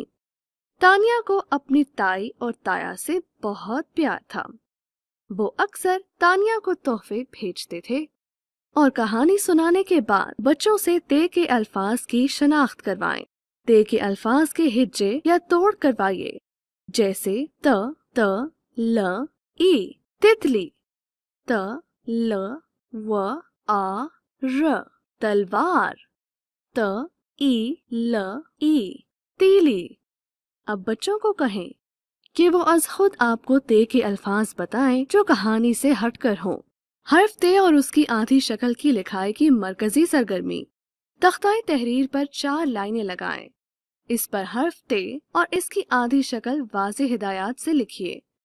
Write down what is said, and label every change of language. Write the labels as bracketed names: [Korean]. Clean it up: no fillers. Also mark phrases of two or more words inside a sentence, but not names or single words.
[Urdu] تانیہ کو اپنی تائی اور تایا سے بہت پیار تھا. وہ اکثر تانیہ کو تحفے بھیجتے تھے اور کہانی سنانے کے بعد بچوں سے تے کے الفاظ کی شناخت کروائیں. تے کے الفاظ کے ہجے یا توڑ کروائیے، جیسے ت، ل، ی. تتلی ت، ل، و، ا، ر. تلوار ت، ی، ل، ی۔ تیلی. اب بچوں کو کہیں کہ وہ از خود آپ کو تے کے الفاظ بتائیں جو کہانی سے ہٹ کر ہوں. حرف تے اور اس کی آدھی شکل کی لکھائی کی مرکزی سرگرمی. تختۂ تحریر پر 4 لائنیں لگائیں۔ اس پر حرف تے اور اس کی آدھی شکل واضح ہدایت سے لکھیے.